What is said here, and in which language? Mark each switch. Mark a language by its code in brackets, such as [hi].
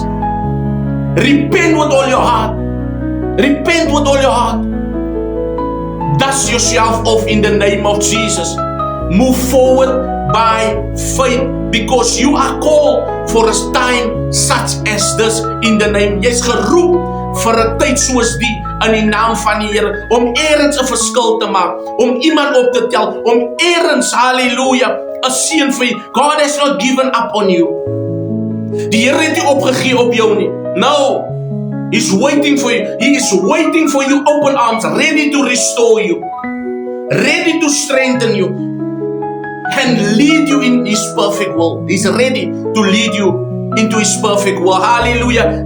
[en] Repent with all your heart. Repent with all your heart. Dust yourself off in the name of Jesus. Move forward by faith, because you are called for a time such as this in the name. [af] Jy's geroep vir 'n tyd soos die in die naam van die Here, om ergens 'n verskil te maak, om iemand op te tel, om ergens, hallelujah, 'n seën vir jou. [en] God has not given up on you. [af] Die Here het nie opgegee op jou nie. [en] No. He's waiting for you. He is waiting for you, open arms, ready to restore you, ready to strengthen you, and lead you in His perfect will. He's ready to lead you into His perfect will. Hallelujah.